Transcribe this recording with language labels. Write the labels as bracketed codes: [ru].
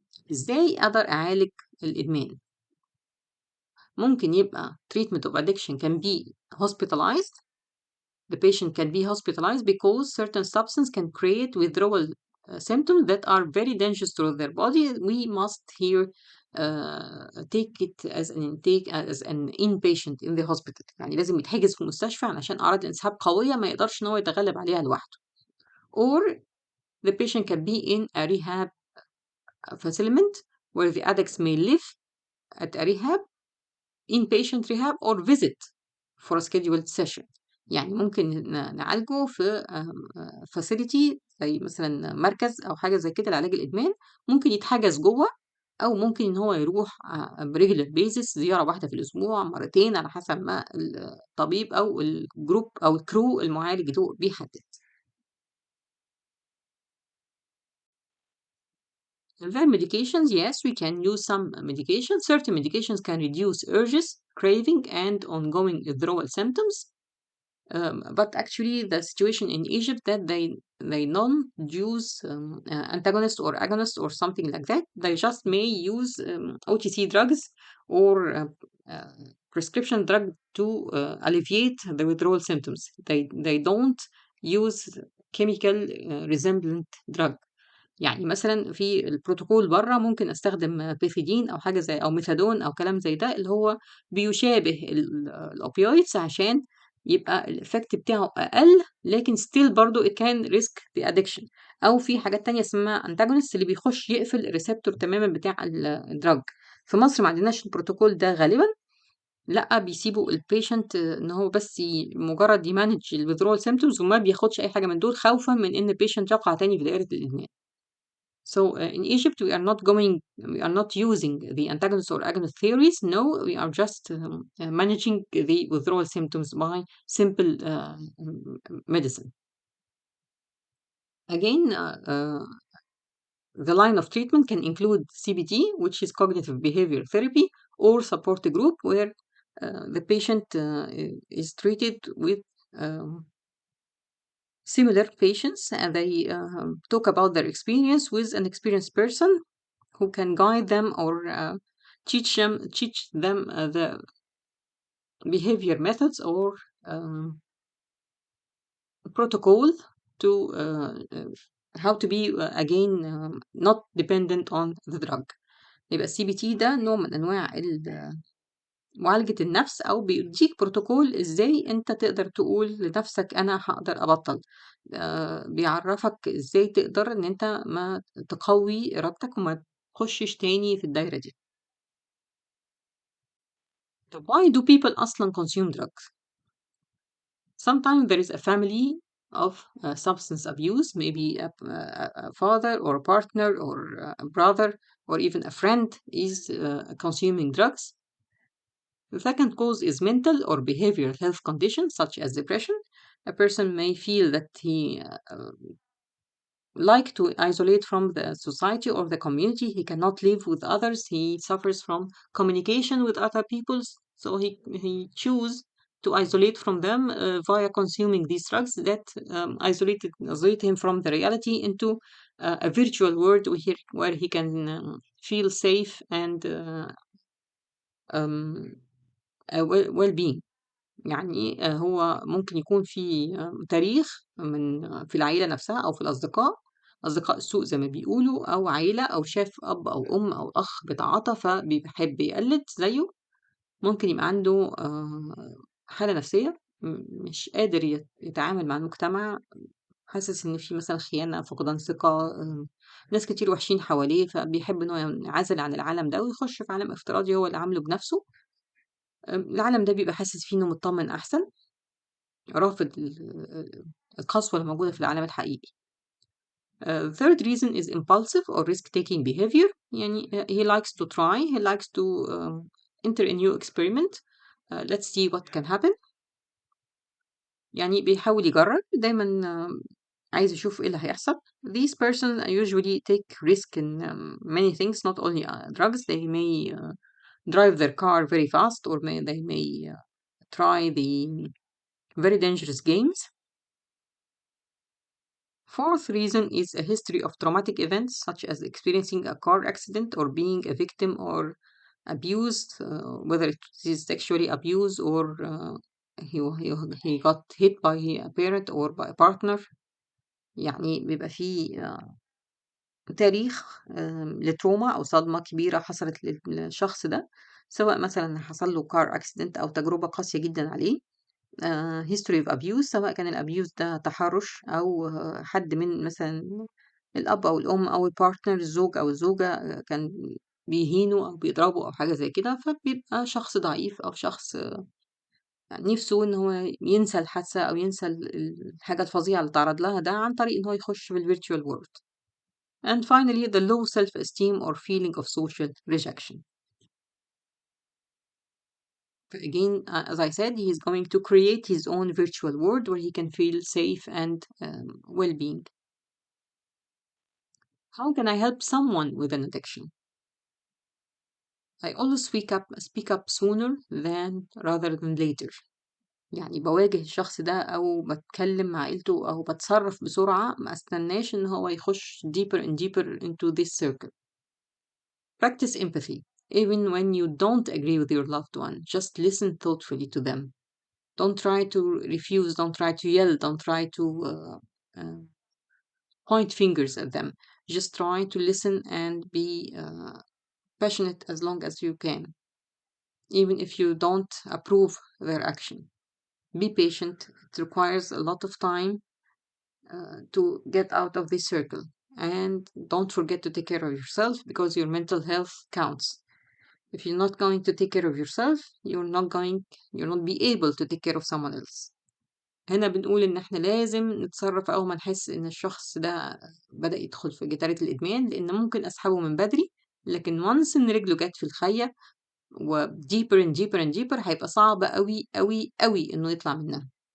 [ar] إزاي أقدر أعالج الإدمان؟ ممكن يبقى [en] treatment of addiction can be hospitalized. The patient can be hospitalized because certain substances can create withdrawal symptoms that are very dangerous to their body. We must here take it as an intake as an inpatient in the hospital. [ar] يعني لازم يتحجز في المستشفى علشان أعراض الانسحاب قوية ما يقدرش إن هو يتغلب عليها لوحده. [en] Or the patient can be in a rehab facility where the addicts may live at a rehab, inpatient rehab, or visit for a scheduled session. [ar] يعني ممكن نعالجه في facility زي مثلا مركز أو حاجة زي كده لعلاج الإدمان. ممكن يتحجز جوه أو ممكن إن هو يروح بريجولار بيزس زيارة واحدة في الأسبوع، مرتين، على حسب ما الطبيب أو الجروب أو الكرو المعالج ده بيحدد. [en] Then medications, yes, we can use some medications. Certain medications can reduce urges, craving, and ongoing withdrawal symptoms. But actually, the situation in Egypt that they don't use antagonist or agonist or something like that. They just may use OTC drugs or prescription drug to alleviate the withdrawal symptoms. They don't use chemical resemblant drug. [ar] يعني مثلا في البروتوكول بره ممكن استخدم بيثيدين او حاجه زي او ميثادون او كلام زي ده اللي هو بيشابه الاوبيويدز عشان يبقى الافكت بتاعه اقل، لكن ستيل برضو [en] it can risk the addiction. [ar] او في حاجات تانية اسمها antagonist اللي بيخش يقفل الريسبتور تماما بتاع الدراج. في مصر ما عندناش البروتوكول ده غالبا، لا بيسيبوا البيشنت ان هو بس مجرد يمانج الويذرول سيمتومز وما بياخدش اي حاجه من دول خوفا من ان البيشنت يقع تاني في دائره الادمان. [en] So in Egypt, we are not using the antagonist or agonist theories. No, we are just managing the withdrawal symptoms by simple medicine. Again, the line of treatment can include CBT, which is cognitive behavior therapy, or support group, where the patient is treated with similar patients, and they talk about their experience with an experienced person who can guide them or teach them the behavior methods or protocol to how to be again not dependent on the drug. [ar] يبقى السي بي تي ده نوع من انواع معالجة النفس أو بيديك بروتوكول إزاي أنت تقدر تقول لنفسك أنا هقدر أبطل. بيعرفك إزاي تقدر إن أنت ما تقوي إرادتك وما تخشش تاني في الدايرة دي. طب [en] why do people [ar] أصلا [en] consume drugs? Sometimes there is a family of substance abuse, maybe a father or a partner or a brother or even a friend is consuming drugs. The second cause is mental or behavioral health conditions such as depression. A person may feel that he like to isolate from the society or the community. He cannot live with others. He suffers from communication with other people. So he choose to isolate from them via consuming these drugs that isolate him from the reality into a virtual world where he can feel safe and um, well-being. [ar] يعني هو ممكن يكون في تاريخ في العيلة نفسها أو في الأصدقاء، أصدقاء السوء زي ما بيقولوا، أو عيلة أو شاف أب أو أم أو أخ بيتعاطى فبيحب يقلد زيه. ممكن يبقى عنده حالة نفسية مش قادر يتعامل مع المجتمع، حاسس إن في مثلا خيانة، فقدان ثقة، ناس كتير وحشين حواليه، فبيحب إنه ينعزل عن العالم ده ويخش في عالم افتراضي هو اللي عامله بنفسه. العالم ده بيبقى حاسس فيه إنه مطمن أحسن، رافض القسوة اللي موجودة في العالم الحقيقي. [en] Third reason is impulsive or risk-taking behavior. [ar] يعني [en] he likes to try, he likes to enter a new experiment. Let's see what can happen. [ar] يعني بيحاول يجرب دايما، عايز يشوف ايه اللي هيحصل. [en] These person usually take risk in many things, not only drugs. They may drive their car very fast, or they may try the very dangerous games. Fourth reason is a history of traumatic events, such as experiencing a car accident or being a victim or abused, whether it is sexually abused or he got hit by a parent or by a partner. [ar] يعني بيبقى فيه تاريخ لتروما أو صدمة كبيرة حصلت للشخص ده، سواء مثلا حصل له car accident أو تجربة قاسية جدا عليه. [en] history of abuse، [ar] سواء كان الابيوز ده تحرش أو حد من مثلا الأب أو الأم أو البارتنر، الزوج أو الزوجة كان بيهينه أو بيضربه أو حاجة زي كده، فبيبقى شخص ضعيف أو شخص نفسه إن هو ينسى الحادثة أو ينسى الحاجة الفظيعة اللي تعرض لها ده عن طريق إن هو يخش في الفيرتشوال وورلد. [en] And finally, the low self-esteem or feeling of social rejection. Again, as I said, he is going to create his own virtual world where he can feel safe and well-being. How can I help someone with an addiction? I always speak up sooner than rather than later. [ar] يعني بواجه الشخص ده أو بتكلم مع عيلته أو بتصرف بسرعة، ما استناش إن هو يخش [en] deeper and deeper into this circle. Practice empathy. Even when you don't agree with your loved one, just listen thoughtfully to them. Don't try to refuse, don't try to yell, don't try to point fingers at them. Just try to listen and be passionate as long as you can, even if you don't approve their action. Be patient. It requires a lot of time to get out of this circle. And don't forget to take care of yourself, because your mental health counts. If you're not going to take care of yourself, you'll not be able to take care of someone else. [ar] هنا بنقول إن إحنا لازم نتصرف أول ما نحس إن الشخص ده بدأ يدخل في جدارة الإدمان، لأن ممكن أسحبه من بدري، لكن once إن رجله جت في الخية و [en] deeper and deeper and deeper [ar] هيبقى صعب أوي أوي أوي إنه يطلع منها.